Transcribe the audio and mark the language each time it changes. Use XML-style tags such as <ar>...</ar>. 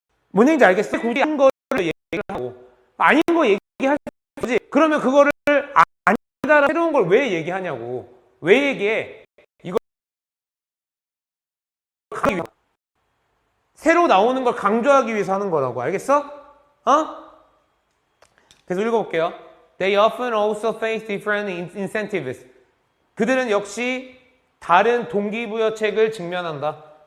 <ko>뭔 얘기인지 알겠어요? 굳이 아닌 거를 얘기를 하고. 아닌 거 얘기할 거지. 그러면 그거를 아니다라 새로운 걸 왜 얘기하냐고. 왜 얘기해? 이거 새로 나오는 걸 강조하기 위해서 하는 거라고. 알겠어? 그래서 읽어볼게요.</ko> <en>They often also face different incentives.</en> <ko>그들은 역시 다른 동기부여책을 직면한다.</ko>